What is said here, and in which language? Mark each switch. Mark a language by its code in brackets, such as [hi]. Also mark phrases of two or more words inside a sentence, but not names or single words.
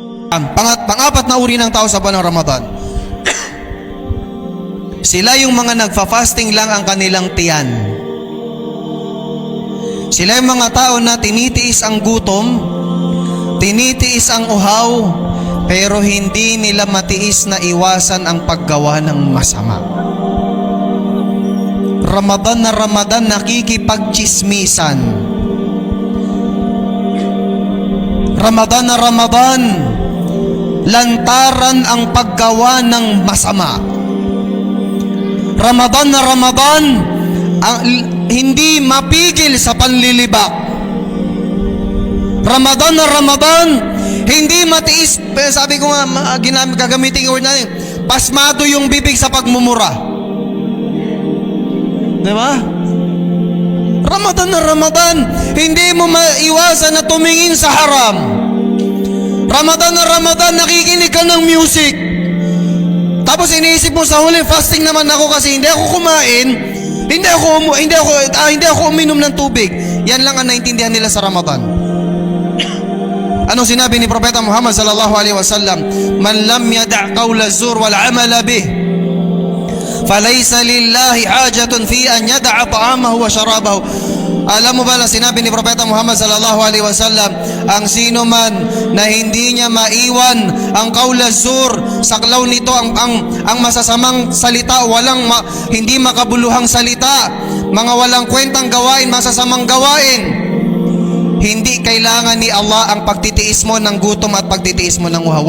[tl] Pang-apat na uri ng tao sa buwan ng Ramadan. Sila yung mga nagfa-fasting lang ang kanilang tiyan. Sila yung mga tao na tinitiis ang gutom, tinitiis ang uhaw, pero hindi nila matiis na iwasan ang paggawa ng masama. Ramadan na Ramadan, nakikipagchismisan. Ramadan na Ramadan, lantaran ang paggawa ng masama. Ramadan na Ramadan, hindi mapigil sa panlilibak. Ramadan na Ramadan, hindi matiis. Sabi ko nga, gagamitin yung word natin, pasmado yung bibig sa pagmumura. Diba? Ramadan na Ramadan, hindi mo maiwasan na tumingin sa haram. Ramadan na Ramadan, nakikinig ka ng music. Tapos iniisip mo sa huli, fasting naman ako kasi hindi ako kumain, hindi ako uminom ng tubig. Yan lang ang naintindihan nila sa Ramadan. Anong sinabi ni Propeta Muhammad [ar] صلى الله عليه وسلم? من لم يدع قول الزور والعمل به، فليس لله حاجة في أن يدع طعامه وشرابه. [tl] Alam mo ba na sinabi ni Propeta Muhammad [ar] صلى الله عليه وسلم, [tl] ang sino man na hindi niya maiwan ang [ar] قول الزور, [tl] saklaw nito ang masasamang salita, hindi makabuluhang salita, mga walang kwentang gawain, masasamang gawain, hindi kailangan ni Allah ang pagtitiis mo ng gutom at pagtitiis mo ng uhaw.